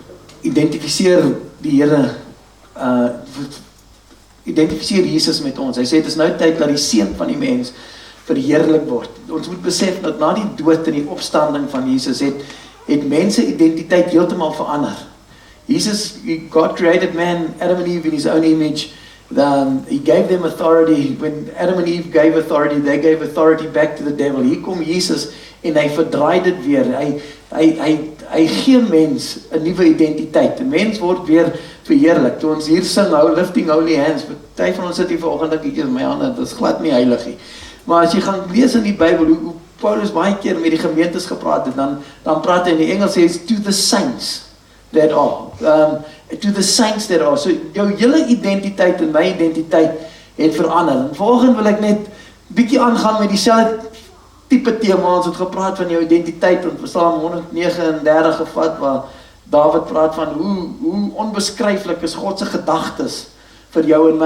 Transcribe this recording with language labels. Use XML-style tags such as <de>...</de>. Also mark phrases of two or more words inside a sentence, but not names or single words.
<af>Identifiseer die Here identifiseer Jesus met ons. Hy sê, dit is nou tyd dat die seun van die mens verheerlik word. Ons moet besef dat na die dood en die opstanding van Jesus het mense identiteit heeltemal verander.</af> <en>God created man, Adam and Eve in his own image. He gave them authority. When Adam and Eve gave authority, they gave authority back to the devil.</en> <af>Hier kom Jesus en hy verdraai dit weer. Hy gee mens 'n nuwe identiteit. 'n Mens word weer verheerlik. Toe ons hier sing,</af> <en>lifting holy hands,</en> <af>party van ons sit hier vanoggend dink ek, my hande, dit is glad nie heilig nie. Maar as jy gaan lees in die Bybel, hoe Paulus baie keer met die gemeentes gepraat het, dan praat hy in die Engels sê,</af> <en>to the saints that are. To the saints that are.</en> <af>So jou hele identiteit en my identiteit het verander. En volgende wil ek net bietjie aangaan met dieselfde tipe tema. Ons het gepraat van jou identiteit, en Psalm 139 gevat, waar David praat van hoe onbeskryflik is God se gedagtes vir jou en my.</af>